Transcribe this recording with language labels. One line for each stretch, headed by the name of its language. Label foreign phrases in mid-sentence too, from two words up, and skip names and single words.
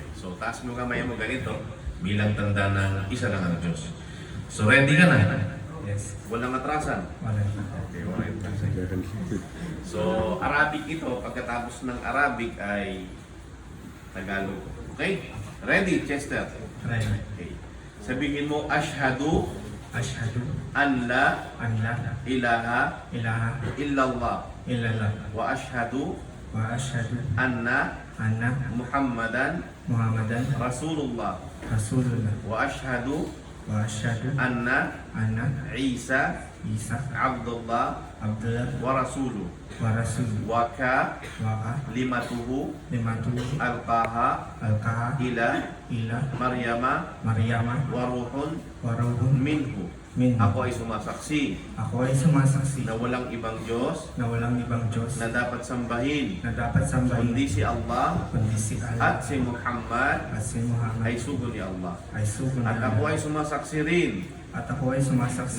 Filipino: So, taas mo kamay mo ganito bilang tanda ng isa lang ang Diyos. So, ready ka na? Yes. Walang atrasan? Wala po. Okay, walang atrasan. So, Arabic ito. Pagkatapos ng Arabic ay Tagalog. Okay? Ready, Chester? Try. Okay. Sabihin mo,
Arabic: Ashhadu Ashhadu أن لا أن لا ilaha ilaha illallah illallah وأشهد وأشهد anna anna Muhammadan Muhammadan Rasulullah Rasulullah وأشهد وأشهد anna anna Isa Isa Abdullah Abdullah ورسوله ورسول وك wa limatuhu limatu alqaha alqaha ila ila Maryama Maryama وروح وروح minhu. min.
Filipino: Ako ay sumasaksi Ako ay sumasaksi na walang ibang Diyos na walang ibang Diyos na dapat sambahin na dapat sambahin kundi si Allah kundi si Allah at si Muhammad at si Muhammad ay sugo ni Allah. ay sugo At niya. ako ay sumasaksi rin At ako ay sumasaksi